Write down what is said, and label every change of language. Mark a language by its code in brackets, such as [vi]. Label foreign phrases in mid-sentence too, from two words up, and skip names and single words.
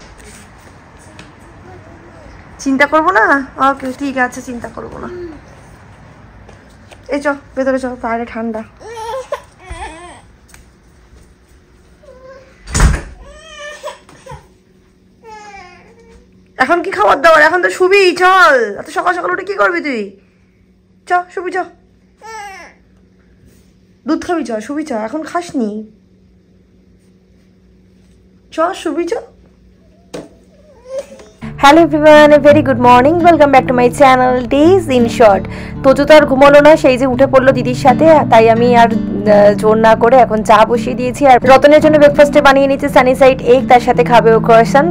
[bn] চিন্তা করবো না, ওকে ঠিক আছে, চিন্তা করবো না। এই চ ভেতরে চ, বাইরে ঠান্ডা। এখন কি খাবার দাবার? এখন তো শুবি, চল। এত সকাল সকাল উঠে কি করবি তুই? চ শুবি, চ দুধ খাবি, চ শুবি, চ এখন খাসনি, চ শুবি, চ। [en] Hello everyone, very good morning, welcome back to my channel Days in Short. [bn] তোজো তো আর ঘুমালো না, সেই যে উঠে পড়লো দিদির সাথে, তাই আমি আর জোর না করে এখন চা বসিয়ে দিয়েছি। আর রতনের জন্য ব্রেকফাস্টে বানিয়ে নিয়েছি [en] sunny side egg, [bn] তার সাথে খাবে ও ক্রোয়াসেন্ট।